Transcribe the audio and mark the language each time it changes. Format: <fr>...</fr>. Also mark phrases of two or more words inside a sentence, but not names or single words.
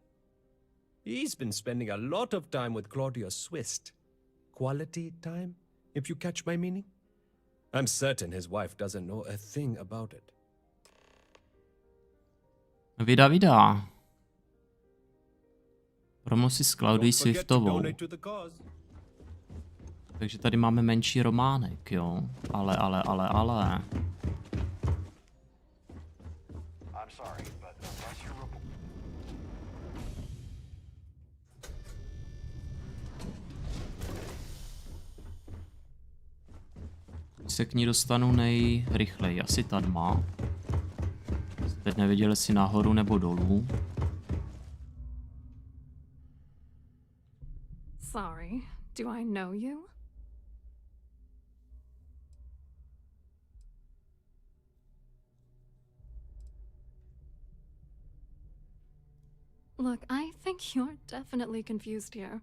<en>He's been spending a lot of time with Claudia Swist. Quality time, if you catch my meaning? I'm certain his wife doesn't know a thing about it.</en> <cs>Vida. Promo si s Claudií Swiftovou. Takže tady máme menší románek, jo. Ale.</cs> <en>I'm sorry, but unless you're</en> <cs>se k ní dostanu nejrychleji. Asi ta tma. Teď nevěděl, jestli nahoru nebo dolů.</cs> <en>Sorry, do I know you? Look, I think you're definitely confused here.</en>